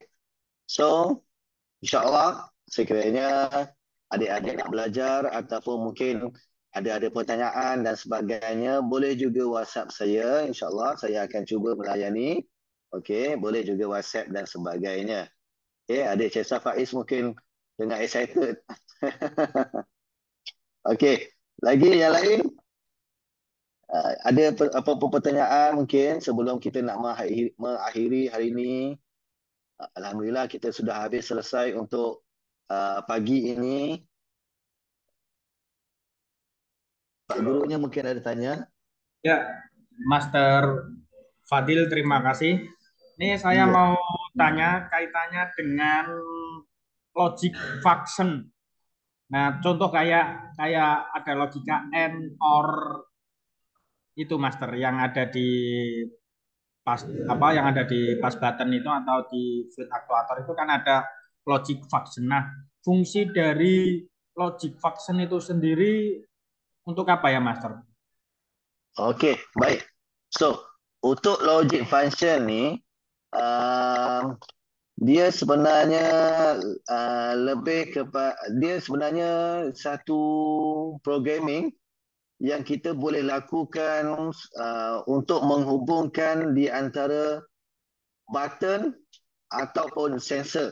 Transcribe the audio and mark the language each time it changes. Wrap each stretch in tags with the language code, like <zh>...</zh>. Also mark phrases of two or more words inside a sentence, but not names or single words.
<ms>So, insya-Allah sekiranya adik-adik nak belajar ataupun mungkin ada pertanyaan dan sebagainya, boleh juga WhatsApp saya. InsyaAllah saya akan cuba melayani. Okey, boleh juga WhatsApp dan sebagainya. Okey, adik Cik Faiz mungkin tengah excited. Okey, lagi yang lain? Ada apa-apa pertanyaan mungkin sebelum kita nak mengakhiri hari ini? Alhamdulillah kita sudah habis selesai untuk pagi ini. Pak gurunya mungkin ada tanya.</ms> <id>Ya, Master Fadil, terima kasih. Ini saya mau tanya kaitannya dengan</id> <en>logic function.</en> <id>Nah, contoh kayak ada logika</id> <en>and or</en> <id>itu Master yang ada di</id> <en>pas button</en> <id>itu atau di switch aktuator itu kan ada</id> <en>logic function.</en> <id>Nah, fungsi dari</id> <en>logic function</en> <id>itu sendiri untuk apa ya, Master?</id> <ms>Okey, baik. So, untuk</ms> <en>logic function</en> <ms>ni dia sebenarnya lebih kepada dia sebenarnya satu programming yang kita boleh lakukan untuk menghubungkan di antara button ataupun sensor.</ms>